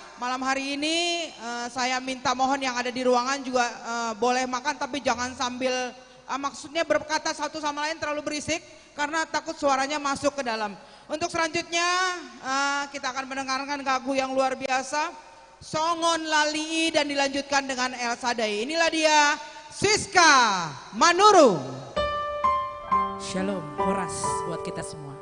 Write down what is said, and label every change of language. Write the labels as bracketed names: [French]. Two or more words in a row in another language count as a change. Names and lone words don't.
[Indonesian] Malam hari ini saya minta mohon yang ada di ruangan juga boleh makan, tapi jangan sambil maksudnya berkata satu sama lain terlalu berisik karena takut suaranya masuk ke dalam. Untuk selanjutnya kita akan mendengarkan lagu yang luar biasa, Songon Lalii, dan dilanjutkan dengan El Sadai. Inilah dia Siska Manuru. Shalom, horas buat kita semua.